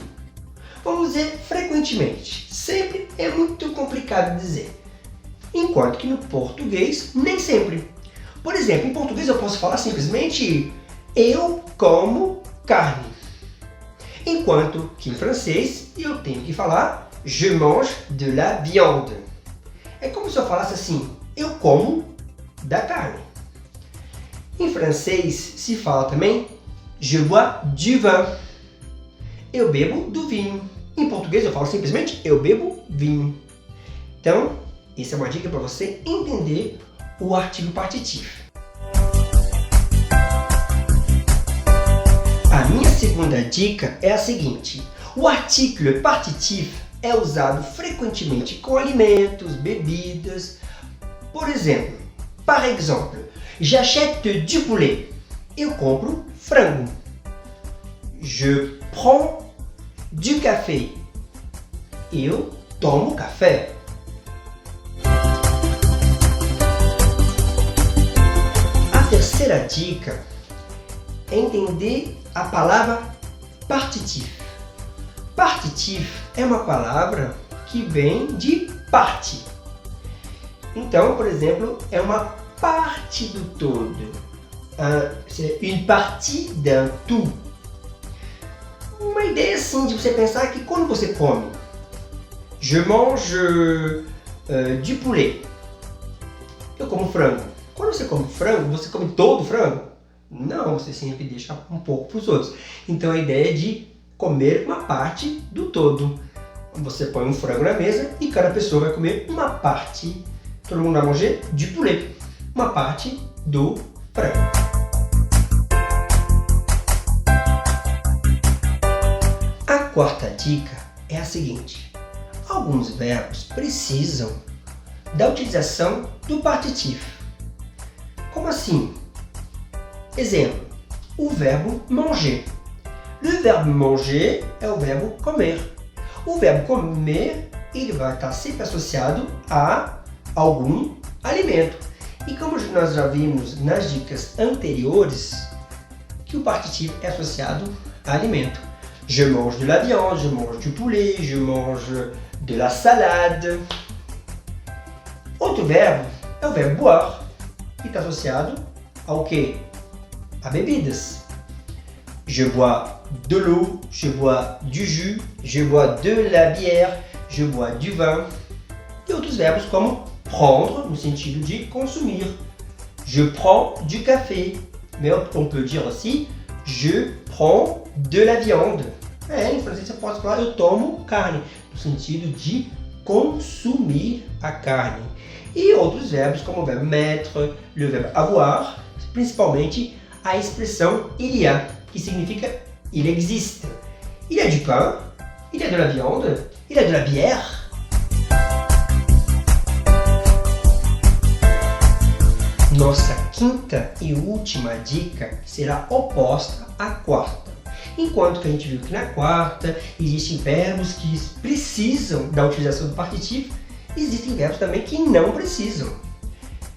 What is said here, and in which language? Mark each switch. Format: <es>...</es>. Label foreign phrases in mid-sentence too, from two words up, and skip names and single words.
<pt>Vamos dizer frequentemente. Sempre é muito complicado dizer. Enquanto que no português nem sempre. Por exemplo, em português eu posso falar simplesmente eu como carne. Enquanto que em francês eu tenho que falar</pt> <fr>je mange de la viande.</fr> <pt>É como se eu falasse assim, eu como da carne. Em francês se fala também</pt> <fr>je bois du vin.</fr> <pt>Eu bebo do vinho. Em português eu falo simplesmente eu bebo vinho. Então, essa é uma dica para você entender o artigo partitivo. A minha segunda dica é a seguinte. O artigo partitivo é usado frequentemente com alimentos, bebidas. Por exemplo,</pt> <fr>par exemple, j'achète du poulet.</fr> <pt>Eu compro frango.</pt> <fr>Je prends du café.</fr> <pt>Eu tomo café. A terceira dica é entender a palavra partitivo. Partitivo é uma palavra que vem de parte. Então, por exemplo, é uma parte do todo.</pt> <fr>C'est une partie d'un tout.</fr> <pt>Uma ideia assim de você pensar que quando você come,</pt> <fr>je mange du poulet.</fr> <pt>Eu como frango. Quando você come frango, você come todo o frango? Não, você sempre deixa um pouco para os outros. Então a ideia é de comer uma parte do todo. Você põe um frango na mesa e cada pessoa vai comer uma parte. Todo mundo vai</pt> <fr>manger du poulet.</fr> <pt>Uma parte do frango. A quarta dica é a seguinte. Alguns verbos precisam da utilização do partitivo. Como assim? Exemplo, o verbo manger.</pt> <fr>Le verbe manger</fr> <pt>é o verbo comer. O verbo comer, ele vai estar sempre associado a algum alimento. E como nós já vimos nas dicas anteriores, que o partitivo é associado a alimento.</pt> <fr>Je mange de la viande, je mange du poulet, je mange de la salade.</fr> <pt>Outro verbo é o verbo boire, que está associado ao quê? A bebidas.</pt> <fr>Je bois de l'eau, je bois du jus, je bois de la bière, je bois du vin.</fr> <pt>E outros verbos como prendre, no sentido de consumir.</pt> <fr>Je prends du café. Mais on peut dire aussi je prends de la viande.</fr> <pt>Em francês você pode falar eu tomo carne, no sentido de consumir a carne. E outros verbos como o verbo mettre,</pt> <fr>le verbe avoir,</fr> <pt>principalmente a expressão</pt> <fr>il y a,</fr> <pt>que significa</pt> <fr>il existe. Il y a du pain, il y a de la viande, il y a de la bière.</fr> <pt>Nossa quinta e última dica será oposta à quarta. Enquanto que a gente viu que na quarta existem verbos que precisam da utilização do partitivo, existem verbos também que não precisam.</pt>